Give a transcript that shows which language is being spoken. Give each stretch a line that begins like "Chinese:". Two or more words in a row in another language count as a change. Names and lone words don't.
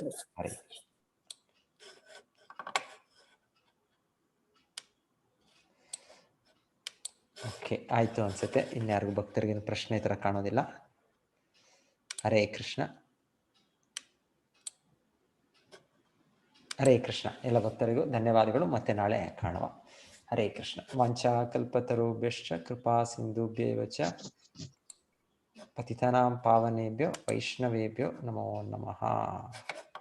Kannada: ಹರೇ ಕೃಷ್ಣ. ಓಕೆ, ಆಯ್ತು ಅನ್ಸುತ್ತೆ. ಇನ್ಯಾರಿಗೂ ಭಕ್ತರಿಗೆ ಪ್ರಶ್ನೆ ತರ ಕಾಣೋದಿಲ್ಲ. ಹರೇ ಕೃಷ್ಣ. ಹರೇ ಕೃಷ್ಣ. ಎಲ್ಲ ಭಕ್ತರಿಗೂ ಧನ್ಯವಾದಗಳು. ಮತ್ತೆ ನಾಳೆ ಕಾಣುವ. ಹರೇ ಕೃಷ್ಣ.
Sanskrit: ವಾಂಛಾ ಕಲ್ಪತರುಭ್ಯಶ್ಚ ಕೃಪಾ ಸಿಂಧುಭ್ಯೇವ ಚ ಪತಿತಾನಾಂ ಪಾವನೇಭ್ಯೋ ವೈಷ್ಣವೇಭ್ಯೋ ನಮೋ ನಮಃ.